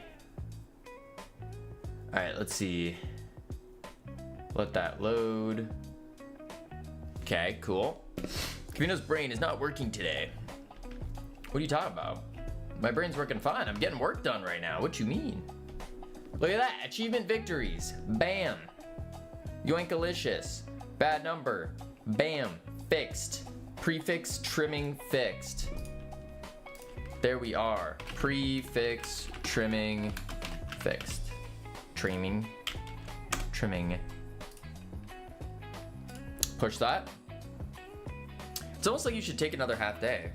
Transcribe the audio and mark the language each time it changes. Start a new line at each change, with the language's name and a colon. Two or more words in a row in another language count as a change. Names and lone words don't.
English: All right, let's see. Let that load. Okay, cool. Cavino's brain is not working today. What are you talking about? My brain's working fine. I'm getting work done right now. What you mean? Look at that. Achievement victories. Bam. Yoinkalicious. Bad number. Bam. Fixed. Prefix trimming fixed. There we are. Prefix trimming fixed. Trimming. Push that. It's almost like you should take another half day.